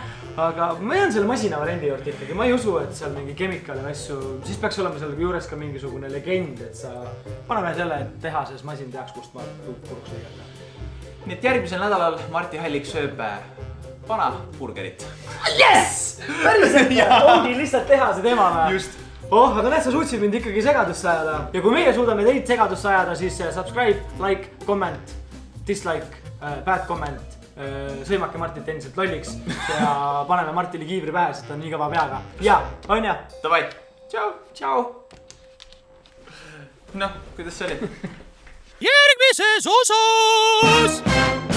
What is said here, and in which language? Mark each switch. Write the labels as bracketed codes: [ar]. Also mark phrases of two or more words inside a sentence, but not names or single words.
[et] Aga ma jään selle masina variandi juurde ikkagi. Ma ei usu, et seal mingi kemikaali asju, siis peaks olema seal juures ka mingisugune legend, et sa paneme selle tehases masin teaks, kust ma puruks lõigata. Nii et järgmisel nädalal Marti Hallik sööb vana burgerit. Yes! Päriselt! Ongi lihtsalt tehase teema või? Just. Aga näed, sa suutsid mind ikkagi segadusse ajada. Ja kui meie suudame teid segadusse ajada, siis [en] subscribe, like, comment, dislike, bad comment. [et] Sõimake Martit endiselt lolliks ja paneme Martile kiivri pähe, sest ta on nii kõva peaga. Ja, on ja? Davai. Tšau. Noh, kuidas see oli? Järgmises osas!